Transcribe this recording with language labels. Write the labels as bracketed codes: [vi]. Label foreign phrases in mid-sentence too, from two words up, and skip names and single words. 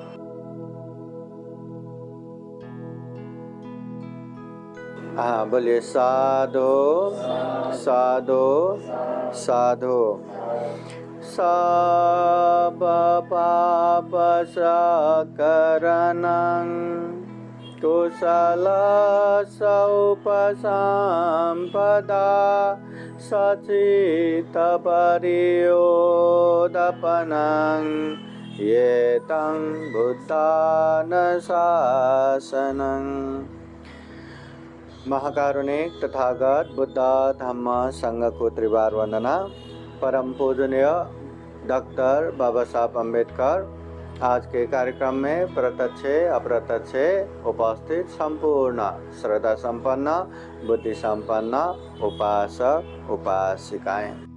[hi] हाँ, बोलिए साधु साधु साधु। [pi] सब पाप सकरणं कुशल सौपसंपदा सचित परियोदपनं ये तं बुद्धानुशासनं। [hi] महाकारुणिक तथागत बुद्ध धम्म संघ को त्रिवार वंदना। परम पूजनीय डॉक्टर बाबा साहब अम्बेडकर आज के कार्यक्रम में प्रत्यक्ष अप्रत्यक्ष उपस्थित संपूर्ण श्रद्धा संपन्न बुद्धि संपन्न उपासक उपासिकाएं।